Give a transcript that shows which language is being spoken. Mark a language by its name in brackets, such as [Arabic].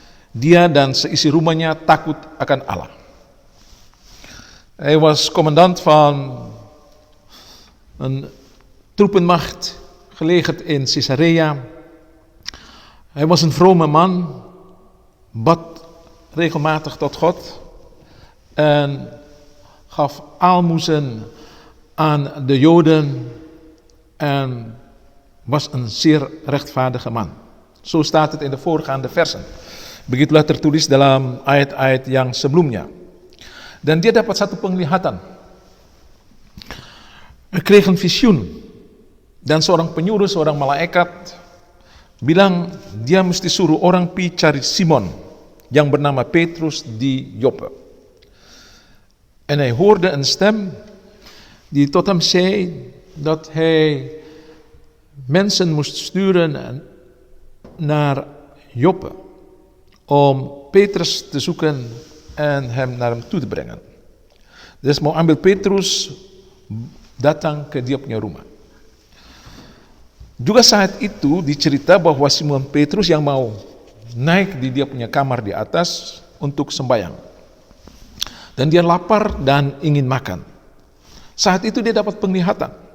[Indonesian] Dia dan seisi rumahnya takut akan Allah. [Dutch] Hij was commandant van een troepenmacht gelegerd in Caesarea. Hij was een vrome man, bad regelmatig tot God en gaf aalmoezen aan de Joden en was een zeer rechtvaardige man. Zo staat het in de voorgaande versen. [Indonesian] Begitulah tertulis dalam ayat-ayat yang sebelumnya. Dan dia dapat satu penglihatan. [Dutch] Hij kreeg een visioen. [Indonesian] Dan seorang penyuruh, seorang malaikat bilang dia mesti suruh orang pi cari Simon yang bernama Petrus di Joppe. [Dutch] En hij hoorde een stem die tot hem zei dat hij mensen moest sturen naar Joppe om Petrus te zoeken en hem naar hem toe te brengen. [Indonesian] Dus mau ambil Petrus datang ke dia punya rumah. Juga saat itu dicerita bahwa Simon Petrus yang mau naik di dia punya kamar di atas untuk sembahyang. Dan dia lapar dan ingin makan. Saat itu dia dapat penglihatan.